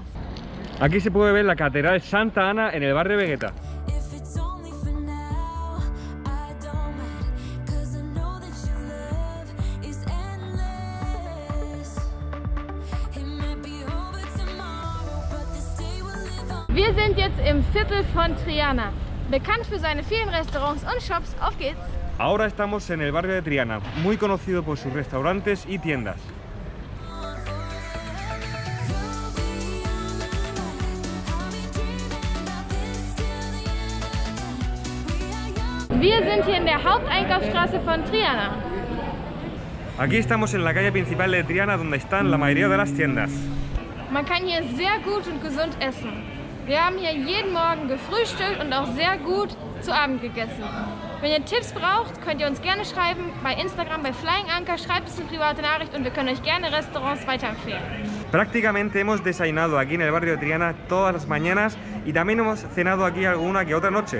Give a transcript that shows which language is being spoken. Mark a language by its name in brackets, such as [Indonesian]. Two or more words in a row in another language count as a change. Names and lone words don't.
[Spanish] Aquí se puede ver la Catedral Santa Ana en el barrio de Vegeta. [German] Wir sind jetzt im Viertel von Triana, bekannt für seine vielen Restaurants und Shops. Auf geht's! [Spanish] Ahora estamos en el barrio de Triana, muy conocido por sus restaurantes y tiendas. [German] Wir sind hier in der Haupteinkaufsstraße von Triana. [Spanish] Aquí estamos en la calle principal de Triana, donde están la mayoría de las tiendas. [German] Man kann hier sehr gut und gesund essen. Wir haben hier jeden Morgen gefrühstückt und auch sehr gut zu Abend gegessen. Wenn ihr Tipps braucht, könnt ihr uns gerne schreiben bei Instagram, bei Flying Anchor, schreibt es eine private Nachricht und wir können euch gerne Restaurants weiterempfehlen. [Spanish] Prácticamente hemos desayunado aquí en el barrio de Triana todas las mañanas y también hemos cenado aquí alguna que otra noche.